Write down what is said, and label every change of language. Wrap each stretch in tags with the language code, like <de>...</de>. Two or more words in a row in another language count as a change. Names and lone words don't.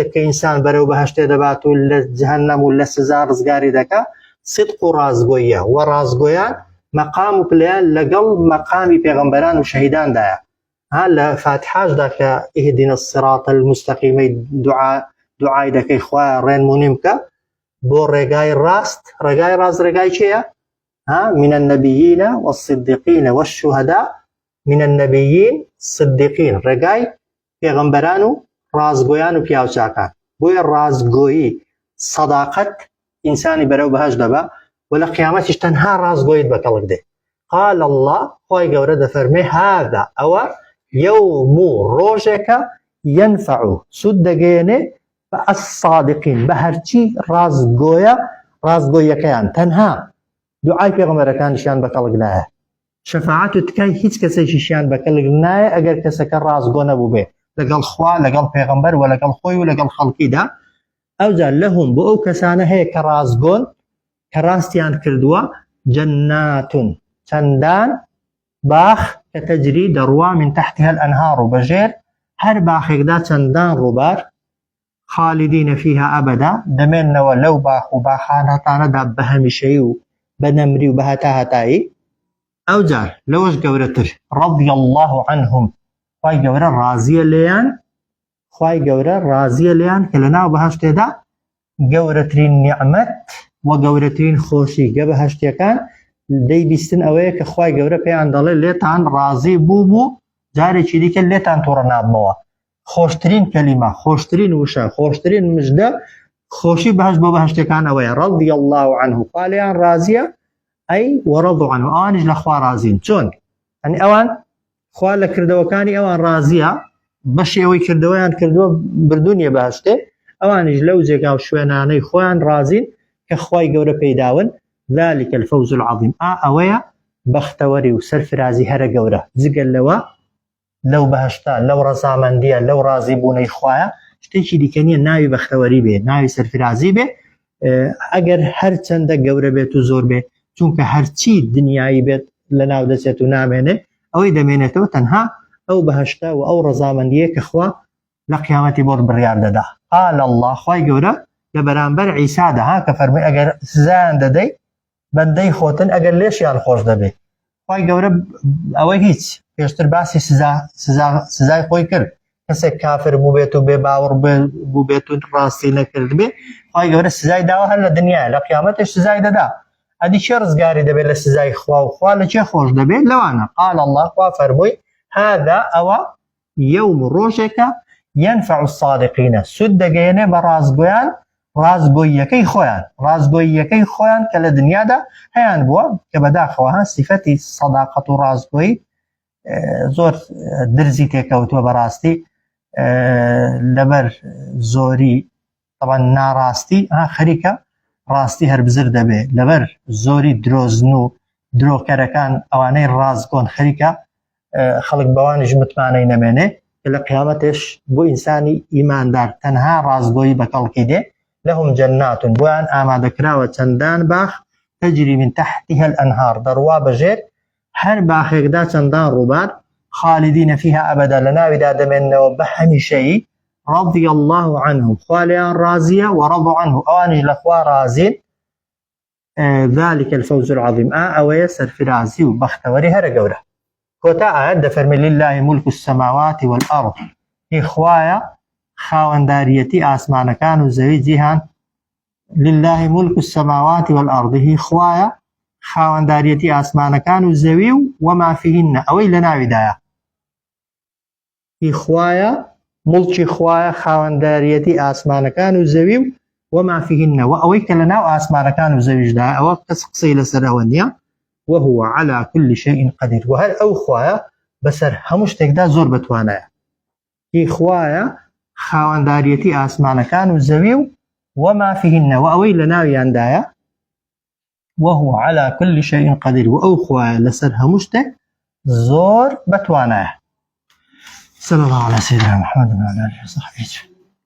<ckb>کە ئینسان بەرەو بەهەشتێ دەبات و لە جەهەنەم و لە سزا ڕزگاری دەکا صدق و ڕازگۆییە و ڕازگۆیان مەقام و پلیان لەگەڵ مەقامی پێغەمبەران و شەهیداندایە لە فاتحاشدا کە</ckb> <ar>ئیهدینا الصراط المستەقیمەی</ar> <ckb>دوعای دەکەی خوایە ڕێنمونیم بکە بۆ ڕێگای ڕاست ڕێگای چییە؟</ckb> <ar>من النبيين والصديقين والشهداء من النبيين صديقين</ar> <ckb>ڕێگای پێغەمبەران و ڕازگۆیان و پیاوچاکان بۆیە ڕازگۆیی سەداقەت ئینسانی بەرەو بەهەشت دەبا و لە قیامەتیش تەنها ڕازگۆیت بە کەڵک دێ</ckb> <ar>قال الله</ar> <ckb>خۆی گەورە دەفەرمێ هذا ئەوە يوم ڕۆژێکە ينفع سود دەگەیەنێ بە الصادقين بە هەرچی ڕازگۆیەکەیان تەنها دوعای پێغەمبەرەکانیشیان بە کەڵک نایە شەفاعەت و تکای هیچ کەسێکیشیان بە کەڵک نایە ئەگەر کەسەکە ڕازگۆ نەبوو بێ لەگەڵ خوا لەگەڵ پێغەمبەر و لەگەڵ خۆی و لەگەڵ خەڵکیدا ئەوجا لەهم بۆ ئەو کەسانە هەیە کە ڕازگۆن کە ڕاستیان کردووە جەناتون چەندان باخ کە</ckb> <ar>تەجری دەڕوا من تحتها الأنهار</ar> <ckb>و بەژێر هەر باخێکدا چەندان ڕووبار</ckb> <ar>خالدین فيها ئەبەدا</ar> <ckb>دەمێننەوە لەو باخ و باخانەتانەدا بە هەمیشەیی و بە نەمری و بە هەتاهەتایی ئەوجار لەوەش گەورەتر</ckb> <ar>رضي الله عنهم</ar> <ckb>خوای گەورە ڕازیە لێیان کە لە ناو بەهەشتێدا گەورەترین نیعمەت و گەورەترین خۆشی گە بەهەشتیەکان دەیبیستن ئەوەیە کە خوای گەورە پێیان دەڵێ لێتان ڕازی بوو جارێکی دیکە لێتان تۆڕە نابمەوە خۆشترین کەلیمە خۆشترین وشە خۆشترین مژدە خۆشی بەهەشت بۆ بەهەشتەکان ئەوەیە</ckb> <ar>رضي الله عنه</ar> <ckb>خالیان ڕازیە ئەی</ckb> <ar>وەرەضوا عنه</ar> <ckb>ئەوانیش لە خوا ڕازین چۆن ئەنی ئەوان خوا لە کردەوەکانی ئەوان ڕازیە بەشی ئەوەی کردەوەیان کردووە بردوونیە بەهەشتێ ئەوانیش لەو جێگا و شوێنانەی خۆیان ڕازین کە خوای گەورە پەیداون</ckb> <ar>ذلك الفوز العظيم</ar> <ckb>ئەوەیە بەختەوەری و سەرفرازی هەرە گەورە جگەل لەوە لەو بەهەشتا لەو ڕەزامەندیە لەو ڕازی بوونەی خوایە شتێکی دیکە نییە ناوی بەختەوەری بێ ناوی سەرفرازی بێ ئەگەر هەر چەندە گەورە بێت و زۆر بێ چونکە هەرچی دنیایی بێت لە ناو دەچێت و نامێنێ ئەوەی دەمێنێتەوە تەنها ئەو بەهەشتا و ئەو ڕەزامەندیە کە خوا لە قیامەتی بۆ بڕیار دەدا</ckb> <ar>قال الله</ar> <ckb>خوای گەورە لە بەرامبەر عیسادا کە فەرمووی ئەگەر سزایان دەدەی بەندەی خۆتن ئەگەر لێشیان خۆش دەبێت خوای گەورە ئەوەی هیچ پێشتر باسی سزای خۆی کرد کەسێک کافر بوو بێت و بێ باوەڕ بوو بێت و ڕاستی نەکرد بێ خوای گەورە سزای داوە هەر لە دنیای لە قیامەتش سزای دەدا ئەدی چێ ڕزگاری دەبێت لە سزای خوا و خوا لە چێ خۆش دەبێت لەوانە</ckb> <ar>قال الله</ar> <ckb>خوا فەرمووی هذا ئەوە يوم ڕۆژێکە</ckb> <ar>ينفع الصادقين</ar> <ckb>سود دەگەیەنێ بە ڕازگۆیان ڕازگۆییەکەی خۆیان کە لە دنیادا هەیان بووە کە بەداخەوە سیفەتی سەداقەت و ڕازگۆیی زۆر درزی تێکەوتووە بەڕاستی لەبەر زۆری طبعا ناڕاستی خەریکە ڕاستی هەر بزر دەبێ لەبەر زۆری درۆزن و درۆکەرەکان ئەوانەی ڕازگۆن خەریکە خەڵک بەوانیش متمانەی نەمێنێ کە لە قیامەتش بۆ ئینسانی ئیماندار تەنها ڕازگۆیی بە کەڵکی دێ</ckb> <ar>لەهم جەناتون</ar> <ckb>بۆیان ئامادەکراوە چەندان باخ</ckb> <ar>تەجری من تحتها الأنهار</ar> <ckb>دەڕوا بەژێر هەر باخێکدا چەندان ڕووبار</ckb> <ar>خالدین فيها ئەبەدا</ar> <ckb>لە ناویدا دەمێننەوە بە هەمیشەیی</ckb> <ar>رضي الله عنهم</ar> <ckb>خوالیان ڕازیە</ckb> <ar>وەرەضوا عنه</ar> <ckb>ئەوانیش لە خوا ڕازین</ckb> <ar>ذلك الفوز العظيم</ar> <ckb>ئەوەیە سەرفرازی و بەختەوەری هەرە گەورە کۆتا ئاەت دەفەرمێ</ckb> <ar>لله ملك السماوات والأرض</ar> <ckb>هی خوایە خاوەنداریەتی ئاسمانەکان و زەوی جیهان</ckb> <ar>لله ملك السماوات والأرض</ar> <ckb>هی خوایە خاوەنداریەتی ئاسمانەکان و زەوی و</ckb> <ar>وما فيهن</ar> <ckb>ئەوەی لە ناویدایە هی خوایە مڵکی خوایە خاوەنداریەتی ئاسمانەکان و زەوی و</ckb> <ar>وما فيهن</ar> <ckb>و ئەوەی کە لە ناو ئاسمانەکان و زەویشدا ئەوە کەس قسەی لەسەر ئەوە نییە</ckb> <ar>وهو على كل شيء قدير</ar> <ckb>وهر ئەو خوایە بەسەر هەموو شتێکدا زۆر بتوانایە هی خوایە خاوەنداریەتی ئاسمانەکان و زەوی و</ckb> <ar>وما فيهن</ar> <ckb>و ئەوەی لە ناویاندایە</ckb> <ar>وهو على كل شيء قدير</ar> <ckb>و ئەو خوایە لەسەر هەموو شتێک زۆر بتوانایە</ckb> <ar>صلى الله على سيدنا محمد وعلى آله وصحبه</ar>